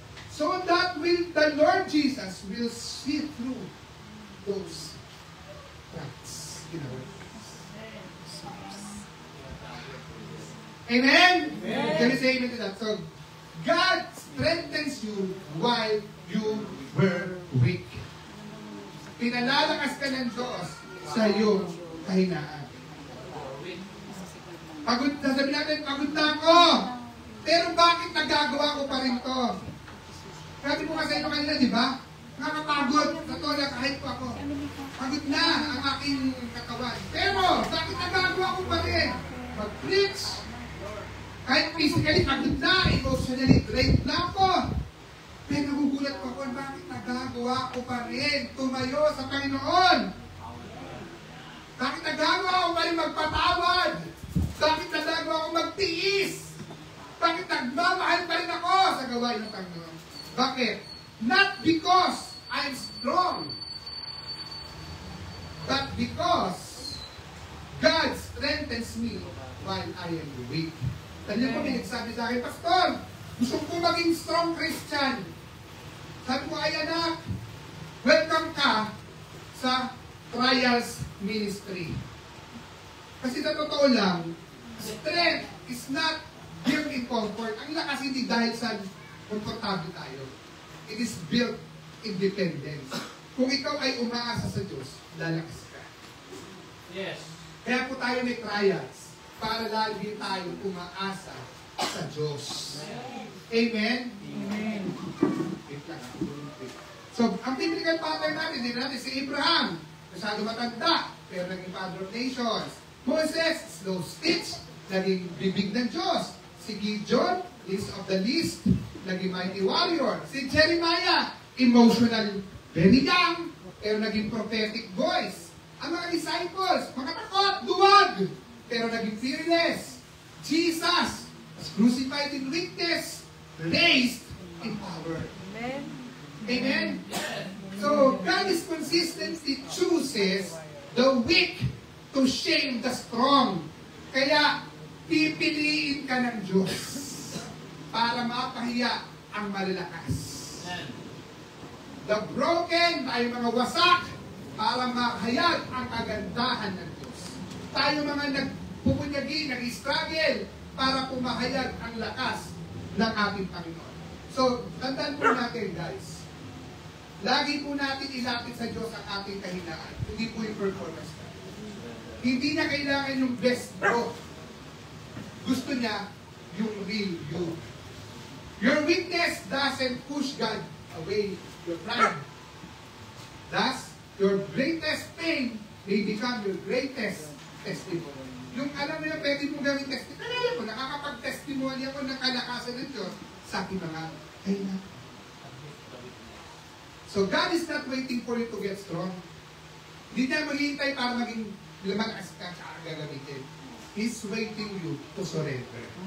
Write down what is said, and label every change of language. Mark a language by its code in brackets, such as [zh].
[en] So that the Lord Jesus will see through those cracks in our lives. Amen? Amen? Can you say amen to that? So, God strengthens you while you were weak. [tl] Pinalalakas ka ng Diyos sa iyong kahinaan. Pagod, sasabihin natin, pagod na ako. Pero bakit nagagawa ko pa rin to? Sabi ko kasi ito kanina, di ba? Nakapagod. Sa tola, kahit po ako. Pagod na ang aking katawan. Pero, bakit nagagawa ko pa rin? Mag-preach. Kahit physically, pagod na. Emotionally, drained na ako. Pero nagugulat ko ako, bakit nagagawa ko pa rin tumayo sa Panginoon? Bakit nagagawa ko pa rin magpatawad? Bakit nagagawa ko magtiis? Bakit nagmamahal pa rin ako sa gawain ng Panginoon? Bakit? [en] Not because I'm strong, but because God strengthens me while I am weak. [tl] Tanya ko, may nagsabi sa akin, Pastor, gusto ko maging strong Christian. Sabi ko, ay anak, welcome ka sa Trials Ministry. Kasi sa totoo lang, [en] strength is not built in comfort. [tl] Ang lakas hindi dahil sa komportable tayo. [en] It is built in dependence. [tl] Kung ikaw ay umaasa sa Diyos, lalakas ka. [en] Yes. [tl] Kaya po tayo may trials para lagi tayo umaasa sa Diyos. Amen? Amen. Wait lang. So, ang biblical pattern natin, din natin si Abraham, masyado matanda, pero naging father of nations. Moses, slow speech, naging bibig ng Diyos. Si Gideon, least of the least, naging mighty warrior. Si Jeremiah, emotional, very young, pero naging prophetic voice. Ang mga disciples, makatakot, duwag, pero naging fearless. [en] Jesus, was crucified in weakness, raised in power. Amen. Amen? So, God is consistently chooses the weak to shame the strong. [tl] Kaya, pipiliin ka ng Diyos para mapahiya ang malalakas. [en] The broken, [tl] tayo mga wasak, para mahayag ang kagandahan ng Diyos. Tayo mga nagpupunyagi, nag-struggle, para pumahayag ang lakas ng ating Panginoon. So, tandaan po natin guys, lagi po natin ilapit sa Diyos ang ating kahinaan, hindi po yung performance natin. Hindi niya kailangan yung best bro. Gusto niya yung real you. [en] Your weakness doesn't push God away your pride. Thus, your greatest pain may become your greatest testimony. [tl] Yung alam mo yung pwede mong gawin testimony. Alam mo, nakakapag-testimony ako ng kalakasan ng Diyos sa aking mga kahinaan. [en] So God is not waiting for you to get strong. [tl] Hindi niya maghihintay para maging lumakas ka sa gagamitin. [en] He's waiting you to surrender.